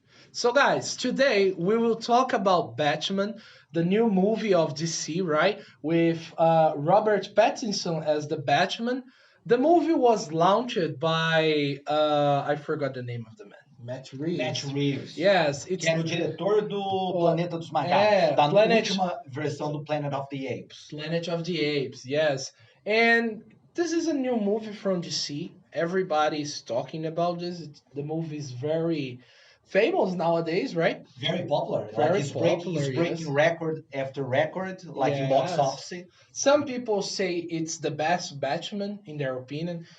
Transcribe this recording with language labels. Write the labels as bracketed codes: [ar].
[en] So guys, today we will talk about Batman, the new movie of DC, right? With Robert Pattinson as the Batman. The movie was launched by, I forgot the name of the man. Matt Reeves. Matt Reeves. Yes. [pt] Que era o diretor do Planeta dos Macacos. Da última versão do Planet of the Apes. [en] Planet of the Apes, yes. And this is a new movie from DC. Everybody's talking about this. The movie is very famous nowadays, right? Very popular. Very he's popular, breaking record after record, like in box Yes. office. Some people say it's the best Batman, in their opinion.